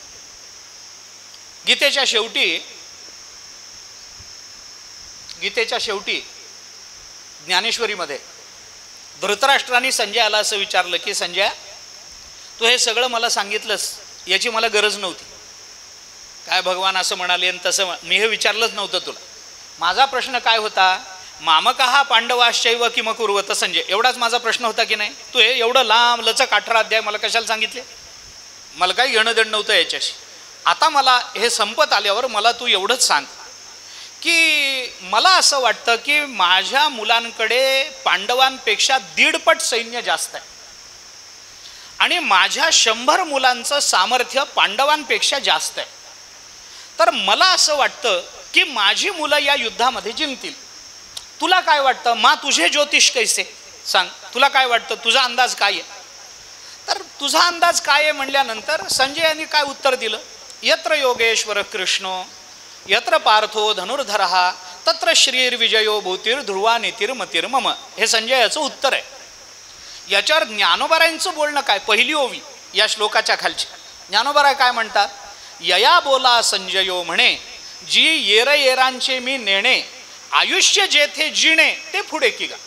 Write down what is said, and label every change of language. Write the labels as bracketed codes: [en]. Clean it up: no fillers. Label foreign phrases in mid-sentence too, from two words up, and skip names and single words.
[mr] गीतेच्या शेवटी ज्ञानेश्वरीमध्ये धृतराष्ट्राने संजयाला असं विचारलं की संजय, तू हे सगळं मला सांगितलंस, याची मला गरज नव्हती. काय भगवान असं म्हणाले आणि तसं मी हे विचारलंच नव्हतं तुला. माझा प्रश्न काय होता, [sa] मामकः पांडवाश्चैव किम कुर्वत संजय, [mr] एवढाच माझा प्रश्न होता की नाही. तू हे एवढं लांब लचक 18 अध्याय मला कशाला सांगितले, मला काही घेणं देणं नव्हतं याच्याशी. आता मला हे संपत आल्यावर मला तू एवढंच सांग की मला असं वाटतं की माझ्या मुलांकडे पांडवांपेक्षा 1.5 पट सैन्य जास्त आहे आणि माझ्या 100 मुलांचं सामर्थ्य पांडवांपेक्षा जास्त आहे. तर मला असं वाटतं की माझी मुलं या युद्धामध्ये जिंकतील. तुला काय वाटतं, मा तुझे ज्योतिष कैसे, सांग तुला काय वाटतं, तुझा अंदाज काय आहे. तर तुझा अंदाज काय आहे म्हणल्यानंतर संजय यांनी काय उत्तर दिलं, [sa] यत्र योगेश्वर कृष्णो यत्र पार्थो धनुर्धरः तत्र श्रीर्विजयो भूतिर्ध्रुवा नीतिर्मतिर्मम. [mr] हे संजयाचं उत्तर आहे. याच्यावर ज्ञानोबारायांचं बोलणं काय, पहिली ओवी या श्लोकाच्या खालची. ज्ञानोबाराय काय म्हणतात, यया बोला संजयो म्हणे, जी येर येरांचे मी नेणे, आयुष्य जेथे जिणे ते पुढे की गा.